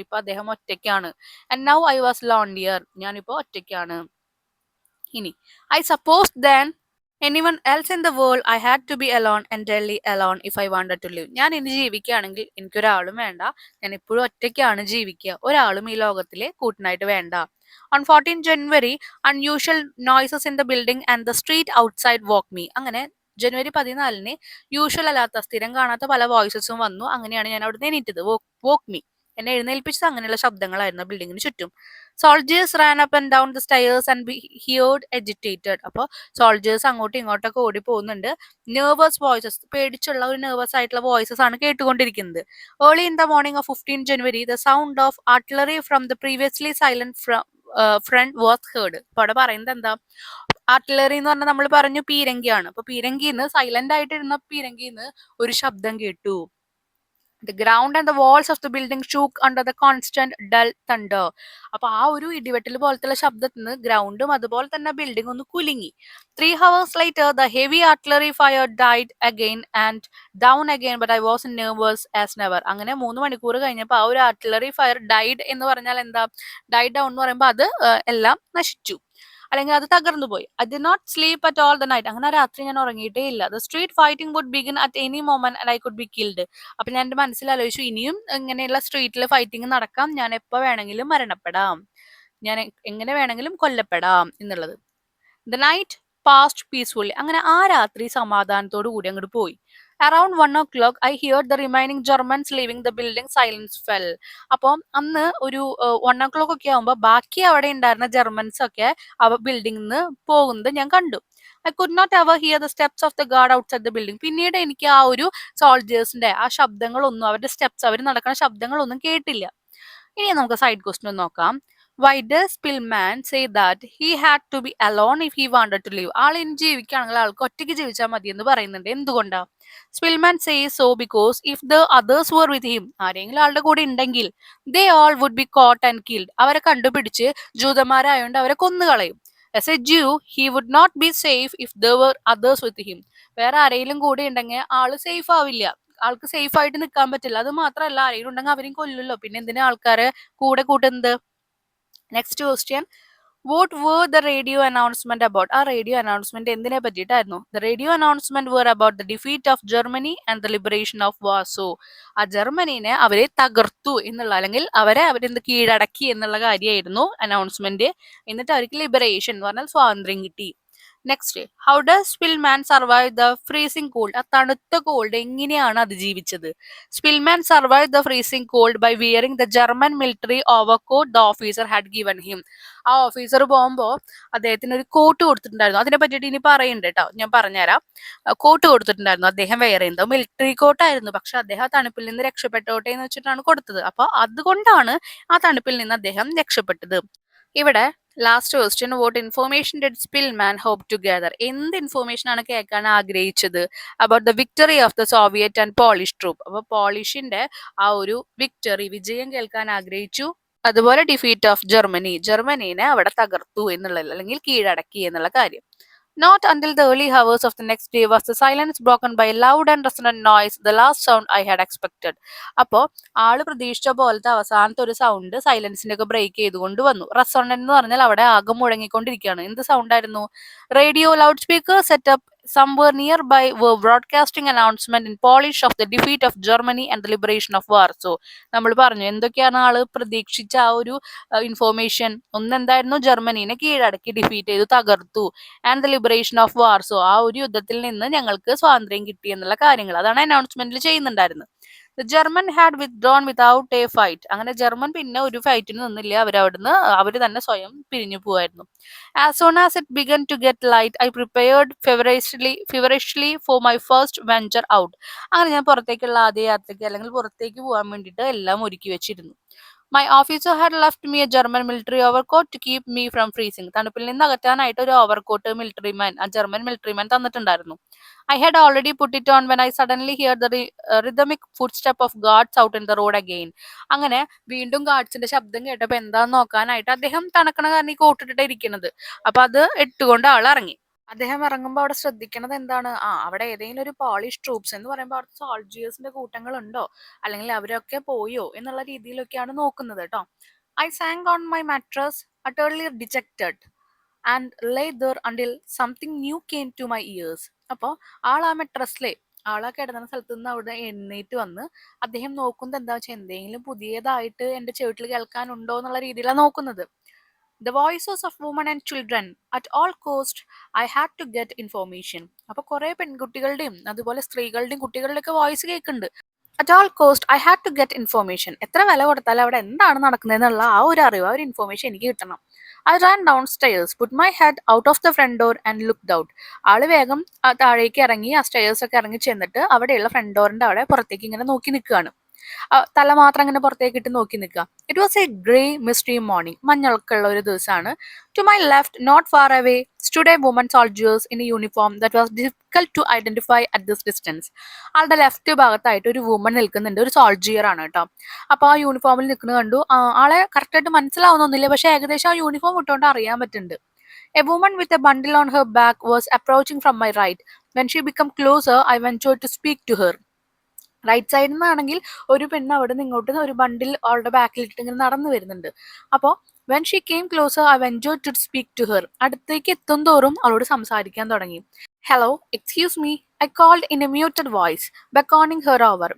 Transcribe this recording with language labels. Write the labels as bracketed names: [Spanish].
[Malayalam] ഇപ്പൊ അദ്ദേഹം ഒറ്റയ്ക്കാണ്. [English] And now I was lonelier. [Malayalam] ഞാനിപ്പോ ഒറ്റയ്ക്കാണ്. [English] ഇനി I suppose then anyone else in the world I had to be alone entirely alone if I wanted to live. [Malayalam] ഞാൻ ഇനി ജീവിക്കുകയാണെങ്കിൽ എനിക്കൊരാളും വേണ്ട, ഞാൻ എപ്പോഴും ഒറ്റയ്ക്കാണ് ജീവിക്കുക, ഒരാളും ഈ ലോകത്തിലെ കൂട്ടിനായിട്ട് വേണ്ട. [English] On 14 January, unusual noises in the building and the street outside woke me. [Malayalam] അങ്ങനെ ജനുവരി 14 യൂഷ്വൽ അല്ലാത്ത, സ്ഥിരം കാണാത്ത പല വോയിസസും വന്നു. അങ്ങനെയാണ് ഞാൻ അവിടെ എണീറ്റത്. [English] woke me, [Malayalam] എന്നെ എഴുന്നേൽപ്പിച്ചത് അങ്ങനെയുള്ള ശബ്ദങ്ങളായിരുന്നു ബിൽഡിങ്ങിന് ചുറ്റും. [English] Soldiers ran up and down the stairs and be heard agitated. [Malayalam] അപ്പോൾ സോൾജേഴ്സ് അങ്ങോട്ടും ഇങ്ങോട്ടൊക്കെ ഓടി പോകുന്നുണ്ട്. നെർവസ് വോയിസസ്, പേടിച്ചുള്ള ഒരു നെർവസ് ആയിട്ടുള്ള വോയിസസ് ആണ് കേട്ടുകൊണ്ടിരിക്കുന്നത്. [English] Early in the morning of 15 January, the sound of artillery from the previously silent front was heard. [Malayalam] അപ്പൊ അവിടെ പറയുന്നത് എന്താ? ആർട്ടിലറി എന്ന് പറഞ്ഞാൽ നമ്മൾ പറഞ്ഞു പീരങ്കിയാണ്. അപ്പൊ പീരങ്കിന്ന് സൈലന്റ് ആയിട്ടിരുന്ന പീരങ്കിന്ന് ഒരു ശബ്ദം കേട്ടു. [English] The ground and the walls of the building shook under the constant dull thunder. [Malayalam] അപ്പൊ ആ ഒരു ഇടിവെട്ടൽ പോലത്തെ ശബ്ദത്തിന് ഗ്രൗണ്ടും അതുപോലെ തന്നെ ബിൽഡിംഗ് ഒന്ന് കുലുങ്ങി. [English] 3 hours later, the heavy artillery fire died again and down again, but I was nervous as never. [Malayalam] അങ്ങനെ 3 മണിക്കൂർ കഴിഞ്ഞപ്പോൾ ആ ഒരു ആർട്ടിലറി ഫയർ ഡൈഡ് എന്ന് പറഞ്ഞാൽ എന്താ? ഡൈഡ് ഡൗൺ എന്ന് പറയുമ്പോൾ അത് എല്ലാം നശിച്ചു, അല്ലെങ്കിൽ അത് തകർന്നു പോയി. [English] I did not sleep at all the night. [Malayalam] അങ്ങനെ രാത്രി ഞാൻ ഉറങ്ങിയിട്ടേ ഇല്ല. [English] The street fighting would begin at any moment and I could be killed. [Malayalam] അപ്പൊ ഞാൻ എന്റെ മനസ്സിൽ ആലോചിച്ചു, ഇനിയും ഇങ്ങനെയുള്ള സ്ട്രീറ്റിൽ ഫൈറ്റിംഗ് നടക്കാം, ഞാൻ എപ്പോ വേണമെങ്കിലും മരണപ്പെടാം, ഞാൻ എങ്ങനെ വേണമെങ്കിലും കൊല്ലപ്പെടാം എന്നുള്ളത്. [English] The night passed peacefully. [Malayalam] അങ്ങനെ ആ രാത്രി സമാധാനത്തോടു കൂടി അങ്ങോട്ട് പോയി. [English] Around 1 o'clock I heard the remaining Germans leaving the building. Silence fell. [Malayalam] അപ്പോൾ അന്ന് ഒരു 1 o'clock ഒക്കെ ആകുമ്പോൾ ബാക്കി അവിടെ ഉണ്ടായിരുന്ന ജർമ്മൻസ് ഒക്കെ ബിൽഡിംഗിൽ നിന്ന് പോകുന്നത് ഞാൻ കണ്ടു. [English] I could not ever hear the steps of the guard outside the building. [Malayalam] പിന്നീട് എനിക്ക് ആ ഒരു സോൾജേഴ്സിന്റെ ആ ശബ്ദങ്ങളൊന്നും, അവരുടെ സ്റ്റെപ്സ്, അവർ നടക്കുന്ന ശബ്ദങ്ങളൊന്നും കേട്ടില്ല. ഇനി നമുക്ക് സൈഡ് ക്വസ്റ്റ്യൻ നോക്കാം. [English] Why does Spillman say that he had to be alone if he wanted to live? [Malayalam] ആൾ ഇനി ജീവിക്കുകയാണെങ്കിൽ ആൾക്ക് ഒറ്റയ്ക്ക് ജീവിച്ചാൽ മതി എന്ന് പറയുന്നുണ്ട്. എന്തുകൊണ്ടാ? [English] Spillman says so because if the others were with him, [Malayalam] ആരെങ്കിലും ആളുടെ കൂടെ ഉണ്ടെങ്കിൽ [English] they all would be caught and killed. [Malayalam] അവരെ കണ്ടുപിടിച്ച് ജൂതന്മാരായോണ്ട് അവരെ കൊന്നുകളയും. [English] As a Jew, he would not be safe if there were others with him. [Malayalam] വേറെ ആരെങ്കിലും കൂടെ ഉണ്ടെങ്കിൽ ആള് സേഫ് ആവില്ല, ആൾക്ക് സേഫ് ആയിട്ട് നിൽക്കാൻ പറ്റില്ല. അത് മാത്രമല്ല, ആരെങ്കിലും ഉണ്ടെങ്കിൽ അവരെയും കൊല്ലുമല്ലോ, പിന്നെ എന്തിനാ ആൾക്കാരെ കൂടെ കൂട്ടുന്നത്? Next question. [English] What were the radio announcement about? [Malayalam] ആ റേഡിയോ അനൗൺസ്മെന്റ് എന്തിനെ പറ്റിയിട്ടായിരുന്നു? [English] The radio announcement were about the defeat of Germany and the liberation of Warsaw. [Malayalam] ആ ജർമ്മനീനെ അവരെ തകർത്തു എന്നുള്ള, അല്ലെങ്കിൽ അവരെന്ത് കീഴടക്കി എന്നുള്ള കാര്യമായിരുന്നു അനൗൺസ്മെന്റ്. എന്നിട്ട് അവർക്ക് ലിബറേഷൻ എന്ന് പറഞ്ഞാൽ സ്വാതന്ത്ര്യം കിട്ടി. Next, [English] How does Szpilman survive the freezing cold? [Malayalam] ആ തണുത്ത കോൾഡ് എങ്ങനെയാണ് അതിജീവിച്ചത്? [English] Szpilman survive the freezing cold by wearing the German military overcoat the officer had given him. [Malayalam] ആ ഓഫീസർ പോകുമ്പോൾ അദ്ദേഹത്തിന് ഒരു കോട്ട് കൊടുത്തിട്ടുണ്ടായിരുന്നു. അതിനെ പറ്റിയിട്ട് ഇനി പറയുന്നുണ്ട് കേട്ടോ, ഞാൻ പറഞ്ഞുതരാം. കോട്ട് കൊടുത്തിട്ടുണ്ടായിരുന്നു, അദ്ദേഹം വെയർ ചെയ്യുന്നത് മിലിറ്ററി കോട്ടായിരുന്നു. പക്ഷെ അദ്ദേഹം ആ തണുപ്പിൽ നിന്ന് രക്ഷപ്പെട്ടോട്ടെ എന്ന് വെച്ചിട്ടാണ് കൊടുത്തത്. അപ്പൊ അതുകൊണ്ടാണ് ആ തണുപ്പിൽ നിന്ന് അദ്ദേഹം രക്ഷപ്പെട്ടത്. [English] ഇവിടെ last question, what information did Szpilman hope to gather? [Malayalam] എന്ത് ഇൻഫോർമേഷൻ ആണ് കേൾക്കാൻ ആഗ്രഹിച്ചത്? [English] About the victory of the Soviet and Polish troop. [Malayalam] അപ്പൊ പോളിഷിന്റെ ആ ഒരു വിജയം കേൾക്കാൻ ആഗ്രഹിച്ചു. അതുപോലെ ഡിഫീറ്റ് ഓഫ് ജർമ്മനി, ജർമ്മനീനെ അവിടെ തകർത്തു എന്നുള്ളത്, അല്ലെങ്കിൽ കീഴടക്കി എന്നുള്ള കാര്യം. [English] Not until the early hours of the next day was the silence broken by a loud and resonant noise, the last sound I had expected. [Malayalam] അപ്പോൾ ആള് പ്രതീക്ഷിച്ച പോലത്തെ അവസാനത്തെ ഒരു സൗണ്ട് സൈലൻസിന്റെ ഒക്കെ ബ്രേക്ക് ചെയ്തുകൊണ്ട് വന്നു. റെസോണന്റ് എന്ന് പറഞ്ഞാൽ അവിടെ ആകെ മുഴങ്ങിക്കൊണ്ടിരിക്കുകയാണ്. എന്ത് സൗണ്ട് ആയിരുന്നു? [English] Radio loud speaker setup somewhere nearby were broadcasting announcement in Polish of the defeat of Germany and the liberation of Warsaw. [Malayalam] നമ്മൾ പറഞ്ഞു എന്തൊക്കെയാണ് ആള് പ്രതീക്ഷിച്ച ആ ഒരു ഇൻഫോർമേഷൻ. ഒന്നെന്തായിരുന്നു? ജർമ്മനീനെ കീഴടക്കി ഡിഫീറ്റ് ചെയ്തു, തകർത്തു. [English] and the liberation of Warsaw, [Malayalam] ആ ഒരു യുദ്ധത്തിൽ നിന്ന് ഞങ്ങൾക്ക് സ്വാതന്ത്ര്യം കിട്ടി എന്നുള്ള കാര്യങ്ങൾ, അതാണ് അനൗൺസ്മെന്റിൽ ചെയ്യുന്നുണ്ടായിരുന്നത്. [English] The German had withdrawn without a fight. [Malayalam] അങ്ങനെ ജർമ്മൻ പിന്നെ ഒരു ഫൈറ്റിന് നിന്നില്ല, അവര് തന്നെ സ്വയം പിരിഞ്ഞു പോവായിരുന്നു. [English] As soon as it began to get light, I prepared feverishly for my first venture out. [Malayalam] അങ്ങനെ ഞാൻ പുറത്തേക്കുള്ള ആദ്യ യാത്രയ്ക്ക്, അല്ലെങ്കിൽ പുറത്തേക്ക് പോകാൻ വേണ്ടിയിട്ട് എല്ലാം ഒരുക്കി വെച്ചിരുന്നു. [English] My officer had left me a German military overcoat to keep me from freezing. [Malayalam] തണുപ്പിൽ നിന്ന് അകറ്റാനായിട്ട് ഒരു ഓവർകോട്ട് ജർമ്മൻ മിലിറ്ററിമാൻ തന്നിട്ടുണ്ടായിരുന്നു. [English] I had already put it on when I suddenly hear the rhythmic foot step of guards out in the road again. [Malayalam] അങ്ങനെ വീണ്ടും ഗാർഡ്സിന്റെ ശബ്ദം കേട്ടപ്പോൾ എന്താന്ന് നോക്കാനായിട്ട് അദ്ദേഹം തണുക്കണ കാരണം ഈ കോട്ടിട്ടിട്ട് ഇരിക്കുന്നത്. അപ്പൊ അത് ഇട്ടുകൊണ്ട് ആൾ ഇറങ്ങി. അദ്ദേഹം ഇറങ്ങുമ്പോൾ അവിടെ ശ്രദ്ധിക്കണത് എന്താണ്? അവിടെ ഏതെങ്കിലും ഒരു പോളിഷ് ട്രൂപ്സ് എന്ന് പറയുമ്പോൾ അവിടുത്തെ സോൾജിയേഴ്സിന്റെ കൂട്ടങ്ങൾ ഉണ്ടോ, അല്ലെങ്കിൽ അവരൊക്കെ പോയോ എന്നുള്ള രീതിയിലൊക്കെയാണ് നോക്കുന്നത് കേട്ടോ. [English] I sank on my mattress utterly dejected and lay there until something new came to my ears. [Malayalam] അപ്പോൾ ആ മെട്രസിലെ ആളാ കിടന്ന സ്ഥലത്ത് നിന്ന് അവിടെ എഴുന്നേറ്റ് വന്ന് അദ്ദേഹം നോക്കുന്നത് എന്താ വെച്ചാൽ എന്തെങ്കിലും പുതിയതായിട്ട് എന്റെ ചെവിട്ടിൽ കേൾക്കാനുണ്ടോ എന്നുള്ള രീതിയിലാണ് നോക്കുന്നത്. [English] The voices of women and children. At all cost, I had to get information. [Malayalam] അപ്പൊ കുറെ പെൺകുട്ടികളുടെയും അതുപോലെ സ്ത്രീകളുടെയും കുട്ടികളുടെ ഒക്കെ വോയിസ് കേൾക്കുന്നുണ്ട്. [English] At all cost I had to get information. [Malayalam] എത്ര വില കൊടുത്താലും അവിടെ എന്താണ് നടക്കുന്നതെന്നുള്ള ആ ഒരു അറിവ്, ആ ഒരു ഇൻഫോർമേഷൻ എനിക്ക് കിട്ടണം. [English] I ran downstairs, put my head out of the front door and looked out. [Malayalam] ആള് വേഗം താഴേക്ക് ഇറങ്ങി, ആ സ്റ്റെയർസ് ഒക്കെ ഇറങ്ങി ചെന്നിട്ട് അവിടെയുള്ള ഫ്രണ്ട് ഡോറിന്റെ അവിടെ പുറത്തേക്ക് ഇങ്ങനെ നോക്കി നിൽക്കുകയാണ്. തല മാത്രം അങ്ങനെ പുറത്തേക്ക് ഇട്ട് നോക്കി നിൽക്കുക. [English] It was a grey mystery morning. [Malayalam] മഞ്ഞൾക്കുള്ള ഒരു ദിവസമാണ്. [English] To my left, not far away, stood a woman soldiers in a uniform that was difficult to identify at this distance. [Malayalam] ആളുടെ ലെഫ്റ്റ് ഭാഗത്തായിട്ട് ഒരു വുമൺ നിൽക്കുന്നുണ്ട്, ഒരു സോൾജിയർ ആണ് കേട്ടോ. അപ്പൊ ആ യൂണിഫോമിൽ നിൽക്കുന്നത് കണ്ടു. ആളെ കറക്റ്റായിട്ട് മനസ്സിലാവുന്നൊന്നുമില്ല, പക്ഷെ ഏകദേശം ആ യൂണിഫോം ഇട്ടുകൊണ്ട് അറിയാൻ പറ്റുന്നുണ്ട്. [English] A woman with a bundle on her back was approaching from my right. When she became closer, I ventured to speak to her. [Malayalam] Right സൈഡിൽ നിന്നാണെങ്കിൽ ഒരു പെണ്ണ് അവിടെ നിന്ന് ഇങ്ങോട്ട് ഒരു ബണ്ടിൽ അവളുടെ ബാക്കിലിട്ട് ഇങ്ങനെ നടന്നു വരുന്നുണ്ട്. [English] അപ്പോൾ when she came closer I ventured to speak to her. [Malayalam] അടുത്തേക്ക് എത്തും തോറും അവളോട് സംസാരിക്കാൻ തുടങ്ങി. [English] Hello, excuse me, I called in a muted voice, beckoning her over.